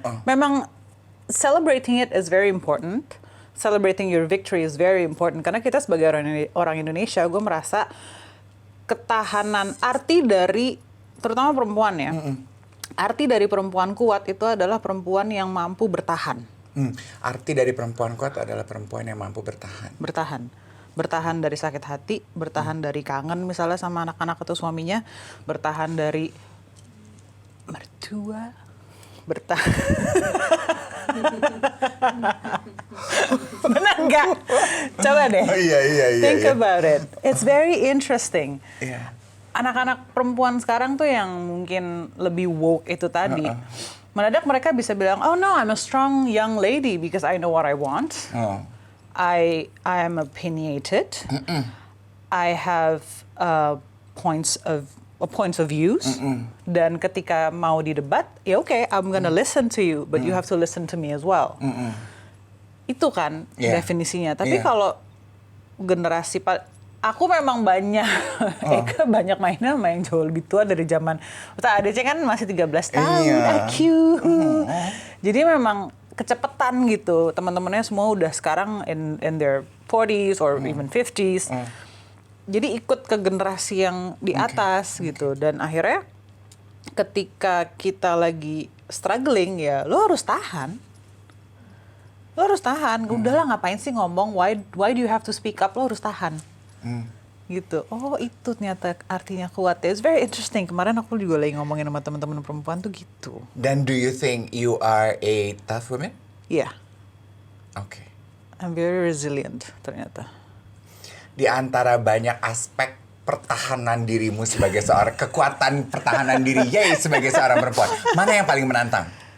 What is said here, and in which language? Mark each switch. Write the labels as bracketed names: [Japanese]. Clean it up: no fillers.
[English] Memang celebrating it is very important. Celebrating your victory is very important. [Indonesian] Karena kita sebagai orang Indonesia, gue merasa ketahanan, arti dari, terutama perempuan ya, arti dari perempuan kuat itu adalah perempuan yang mampu bertahan. Arti dari perempuan kuat adalah perempuan yang mampu bertahan. Bertahan dari sakit hati, bertahan dari kangen misalnya sama anak-anak atau suaminya, bertahan dari mertua, bertahan. Benar nggak? Coba deh. Iya. [English] Think about it. It's very interesting. [Indonesian] Iya. Anak-anak perempuan sekarang tuh yang mungkin lebih woke itu tadi. Mendadak mereka bisa bilang, [English] oh no, I'm a strong young lady because I know what I want. I am opinionated. I have points of views. [Indonesian] Dan ketika mau didebat, ya oke, [English] I'm gonna listen to you, but you have to listen to me as well. [Indonesian] Itu kan definisinya. Tapi kalau generasi aku memang banyak banyak mainnya sama yang jauh lebih tua dari zaman ADC kan masih 13 tahun IQ. Jadi memang kecepetan gitu. Teman-temannya semua udah sekarang [English] in their 40s or even 50s. [Indonesian] Jadi ikut ke generasi yang di atas gitu. Dan akhirnya ketika kita lagi struggling ya lo harus tahan. Udahlah ngapain sih ngomong, [English] why do you have to speak up, [Indonesian] lo harus tahan. Gitu. Oh itu ternyata artinya kuat ya. [English] It's very interesting. [Indonesian] Kemarin aku juga lagi ngomongin sama teman-teman perempuan tuh gitu. [English] Dan do you think you are a tough woman? [Indonesian] Iya. [English] Okay. I'm very resilient [Indonesian] ternyata. Di antara banyak aspek pertahanan dirimu sebagai seorang kekuatan pertahanan diri sebagai seorang perempuan, mana yang paling menantang?